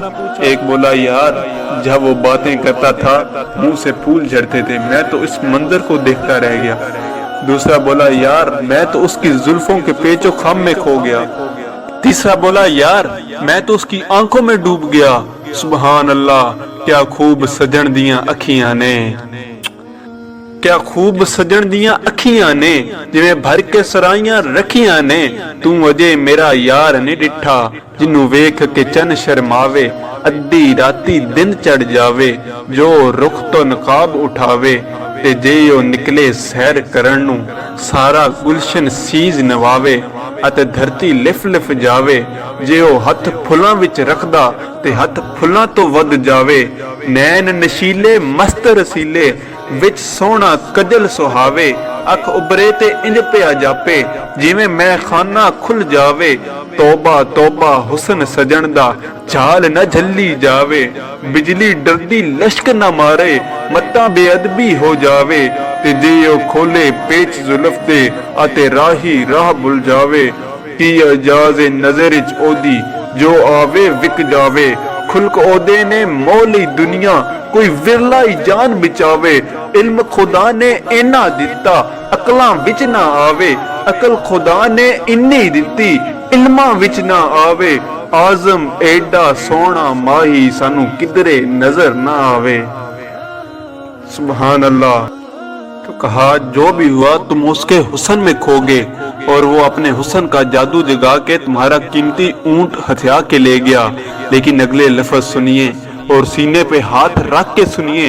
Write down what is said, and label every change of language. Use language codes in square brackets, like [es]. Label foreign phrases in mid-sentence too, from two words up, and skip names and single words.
[ur] ایک بولا یار جب وہ باتیں کرتا تھا منہ سے پھول جھڑتے تھے، میں تو اس منظر کو دیکھتا رہ گیا۔ دوسرا بولا یار میں تو اس کی زلفوں کے پیچ و خم میں کھو گیا۔ تیسرا بولا یار میں تو اس کی آنکھوں میں ڈوب گیا۔ [ar] سبحان اللہ، [pa] کیا خوب سجن دیاں اکھیاں نے، کیا خوب سجن دیاں اکھیاں نے، جویں بھر کے سرائیاں رکھیاں نے، تو وجے میرا یار نے ڈٹھا، جنوں ویکھ کے چن شرماوے، ادھی راتی دن چڑھ جاوے، جو رخ تو نقاب اٹھاوے، تے جے او نکلے سیر کرن نوں، سارا گلشن سیز نواوے، اتے دھرتی لف لف جاوے، جے او ہتھ پھلاں وچ رکھدا تے ہتھ پھلاں تو ود جاوے، نین نشیلے مست رسیلے، وچ سونا کجل سہاوے، اکھ ابرے تے انج پیا جاپے، جویں میں خانہ کھل جاوے، توبہ توبہ حسن سجن دا، چال نہ جھلی جاوے، بجلی ڈردی لشک نہ مارے، متاں بے ادبی ہو جاوے، تے جے او کھولے پیچ زلف دے، آتے راہی راہ بھل جاوے، کی اجاز نظر اچ او دی، جو آوے وک جاوے، خلق او دے نے مولی دنیا، کوئی ورلائی جان بچاوے، علم خدا نے اینا دتا، عقلاں وچ نہ آوے، عقل خدا نے انی دتی، علماں وچ نہ آوے، آزم ایڈا سونا ماہی سانو کدرے نظر نہ آوے۔ [ar] سبحان اللہ۔ [ur] تو کہا جو بھی ہوا تم اس کے حسن میں کھو گے، اور وہ اپنے حسن کا جادو جگا کے تمہارا قیمتی اونٹ ہتھیا کے لے گیا۔ لیکن اگلے لفظ سنیے اور سینے پہ ہاتھ رکھ کے سنیے۔